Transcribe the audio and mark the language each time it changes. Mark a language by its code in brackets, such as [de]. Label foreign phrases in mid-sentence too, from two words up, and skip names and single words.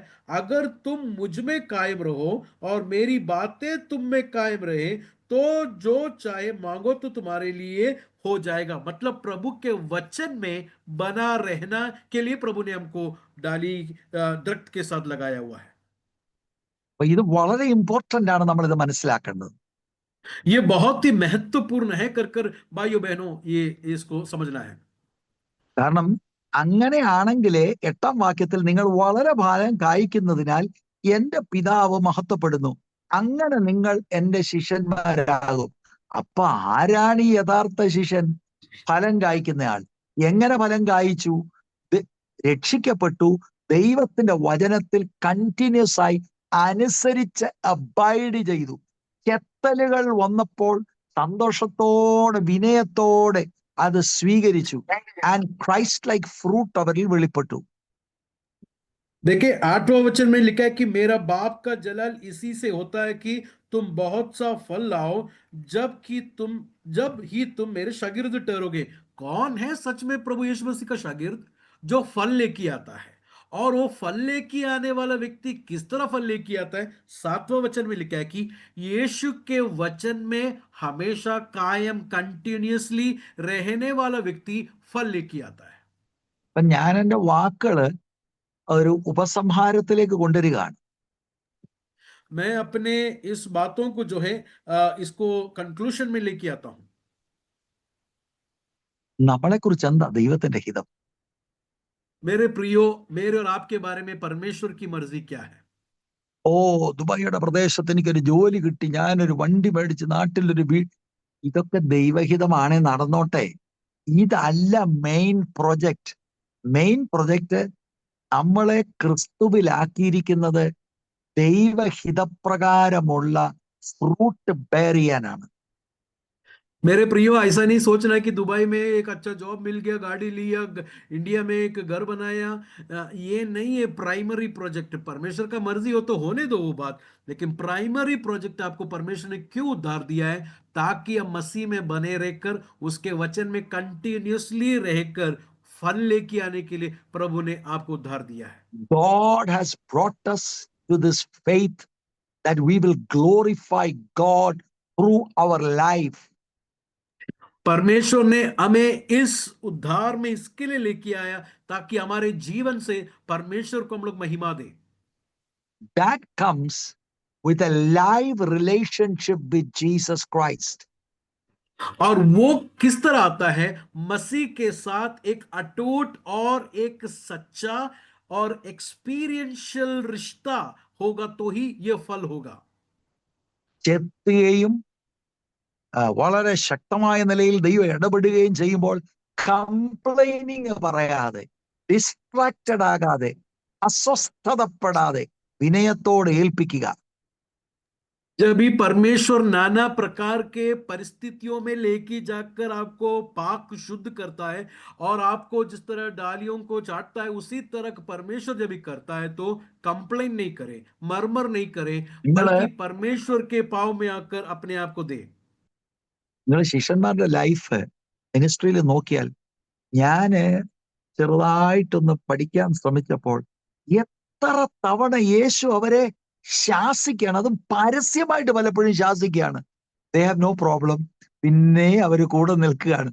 [hi] अगर तुम मुझ में कायम रहो और मेरी बातें तुम में कायम रहे तो जो चाहे मांगो तो तुम्हारे लिए हो जाएगा। मतलब प्रभु के वचन में बना रहना के लिए प्रभु ने हमको डाली दरख्त के साथ लगाया हुआ है। [ml] അപ്പൊ ഇത് വളരെ ഇമ്പോർട്ടന്റ് ആണ് നമ്മൾ ഇത് മനസ്സിലാക്കേണ്ടത്. [hi] ये बहुत ही महत्वपूर्ण है, कर कर भाइयों बहनों ये इसको समझना है। [ml] കാരണം അങ്ങനെയാണെങ്കിൽ 8-ാം വാക്യത്തിൽ നിങ്ങൾ വളരെ ഫലം കായ്ക്കുന്നതിനാൽ എന്റെ പിതാവ് മഹത്വപ്പെടുന്നു, അങ്ങനെ നിങ്ങൾ എന്റെ ശിഷ്യന്മാരാകും. അപ്പൊ ആരാണ് ഈ യഥാർത്ഥ ശിഷ്യൻ? ഫലം കായ്ക്കുന്നയാൾ. എങ്ങനെ ഫലം കായ്ച്ചു? രക്ഷിക്കപ്പെട്ടു, ദൈവത്തിന്റെ വചനത്തിൽ കണ്ടിന്യൂസ് ആയി അനുസരിച്ച് അബൈഡ് ചെയ്തു. ചെത്തലുകൾ വന്നപ്പോൾ സന്തോഷത്തോടെ വിനയത്തോടെ അത് സ്വീകരിച്ചു. [en] and Christ like fruit [ml] അവരിൽ വെളിപ്പെട്ടു. [hi] देखिए 8वां वचन में लिखा है कि मेरा बाप का जलाल इसी से होता है कि तुम बहुत सा फल लाओ, जब ही तुम मेरे शागिर्द ठहरोगे। कौन है सच में प्रभु यीशु मसीह का शागिर्द? जो फल लेके आता है। और वो फल लेके आने वाला व्यक्ति किस तरह फल लेके आता है? 7वां वचन में लिखा है कि यीशु के वचन में हमेशा कायम कंटिन्यूअसली रहने वाला व्यक्ति फल लेके आता है। [ml] അപ്പൊ ഞാൻ എൻ്റെ വാക്കുകള് ഒരു ഉപസംഹാരത്തിലേക്ക് കൊണ്ടുവരികയാണ്. [hi] मैं अपने इस बातों को जो है इसको कंक्लूशन में लेके आता हूं। [ml] നമ്മളെക്കുറിച്ച് എന്താ ദൈവത്തിന്റെ ഹിതം? [hi] मेरे प्रियो, मेरे और आपके बारे में परमेश्वर की मर्जी क्या है? [ml] ഓ, ദുബായിയുടെ പ്രദേശത്ത് എനിക്കൊരു ജോലി കിട്ടി, ഞാനൊരു വണ്ടി മേടിച്ച് നാട്ടിലൊരു ഇതൊക്കെ ദൈവഹിതമാണ്, നടന്നോട്ടെ. ഇതല്ല [en] main project. main project [ml] നമ്മളെ ക്രിസ്തുവിലാക്കിയിരിക്കുന്നത് ദൈവഹിതപ്രകാരമുള്ള [en] fruit bear [ml] ചെയ്യാനാണ്. [hi] मेरे प्रियो, ऐसा नहीं सोचना है कि दुबई में एक अच्छा जॉब मिल गया, गाड़ी लिया, इंडिया में एक घर बनाया। ये नहीं है [en] primary project. [hi] परमेश्वर का मर्जी हो तो होने दो वो बात, लेकिन [en] primary project [hi] आपको परमेश्वर ने क्यों उद्धार दिया है? ताकि हम मसीह में बने रहकर उसके वचन में कंटिन्यूअसली रहकर फल लेके आने के लिए प्रभु ने आपको उद्धार दिया है। [en] God has brought us to this faith that we will glorify God through our life. [hi] परमेश्वर ने हमें इस उद्धार में इसके लिए लेके आया ताकि हमारे जीवन से परमेश्वर को हम लोग महिमा दें। [en] That comes with a live relationship with Jesus Christ. [hi] और वो किस तरह आता है? मसीह के साथ एक अटूट और एक सच्चा और एक्सपीरियंशियल रिश्ता होगा तो ही ये फल होगा। [ml] ചെത്തുകയും വളരെ ശക്തമായ നിലയിൽ ദൈവം ഇടപെടുകയും ചെയ്യുമ്പോൾ കംപ്ലൈനിങ് പറയാതെ, ഡിസ്ട്രാക്റ്റഡ് ആകാതെ, അസ്വസ്ഥതപ്പെടാതെ വിനയത്തോടെ ഏൽപ്പിക്കുക. [hi] जब भी परमेश्वर नाना प्रकार के परिस्थितियों में लेके जाकर आपको पाक शुद्ध करता है और आपको जिस तरह डालियों को चाटता है उसी तरह परमेश्वर जब भी करता है तो कंप्लेन नहीं करे, मरमर नहीं करे, [ml] നിങ്ങള് [hi] बल्कि परमेश्वर के पाव में आकर अपने आप को दे। [ml] നിങ്ങൾ ശിഷ്യന്മാരുടെ [en] life ministry [ml] നോക്കിയാൽ, ഞാന് ചെറുതായിട്ടൊന്ന് പഠിക്കാൻ ശ്രമിച്ചപ്പോൾ എത്ര തവണ യേശു അവരെ ശാസിക്കുകയാണ്, അതും പരസ്യമായിട്ട് പലപ്പോഴും ശാസിക്കുകയാണ്. [en] they have no problem. [ml] പിന്നെ അവര് കൂടെ നിൽക്കുകയാണ്.